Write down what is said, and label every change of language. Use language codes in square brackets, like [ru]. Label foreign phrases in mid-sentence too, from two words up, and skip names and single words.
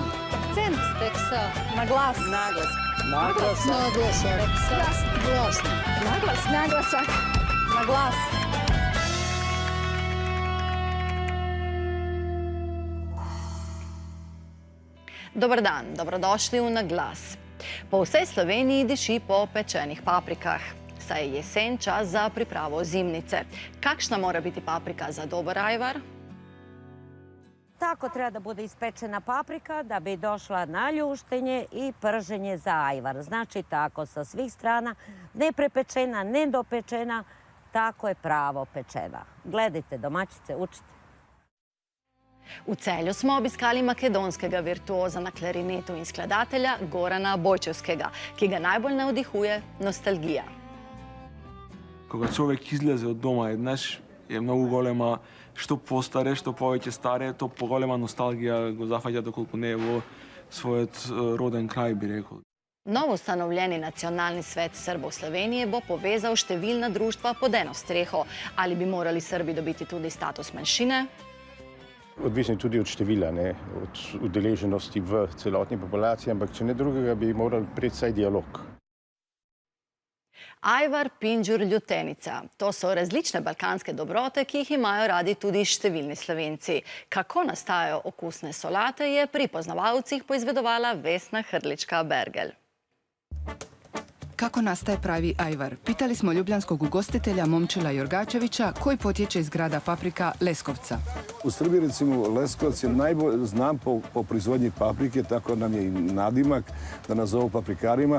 [sl] Akcent. Teksa. Na glas. Naglas. [hr] Naglasak. Naglasak. Glasni. [sl] Naglas. Naglasak. Na glas. [hr] Dobar dan, dobrodošli v Na glas. [sl] Po vsej Sloveniji diši po pečenih paprikah. Saj je jesen čas za pripravo zimnice. Kakšna mora biti paprika za dobar ajvar? [sr] Tako treba da bude ispečena paprika da bi došla na ljuštenje i prženje za ajvar. Znači tako sa svih strana, ne prepečena, ne dopečena, tako je pravo pečena. Gledajte, domaćice, učite. [sl] V Celju smo obiskali makedonskega virtuoza na klarinetu in skladatelja Gorana Bojčevskega, ki ga najbolj navdihuje nostalgija. [mk] Ко га човјек излезе од дома, је многу голема, што постаре, што повеќ старе, то голема носталгија го захваќа доколику не в свој роден крај, би рекел. [sl] Novo ustanovljeni nacionalni svet Srbov Slovenije bo povezal številna društva pod eno streho. Ali bi morali Srbi dobiti tudi status manjšine? Odvisno je tudi od števila, od udeleženosti v celotni populaciji, ampak če ne drugega, bi morali priti vsaj dialog. Ajvar, pinđur, ljutenica. To so različne balkanske dobrote, ki jih imajo radi tudi številni Slovenci. Kako nastajajo okusne solate, je pri poznavalcih poizvedovala Vesna Hrlička-Bergel. [hr] Kako nastaje pravi ajvar? Pitali smo ljubljanskog ugostitelja Momčila Jorgačevića, koji potječe iz grada Paprika Leskovca. [sr] U Srbiji, recimo, Leskovac je najbolj znam po proizvodnji paprike, tako nam je i nadimak da nas zovu paprikarima.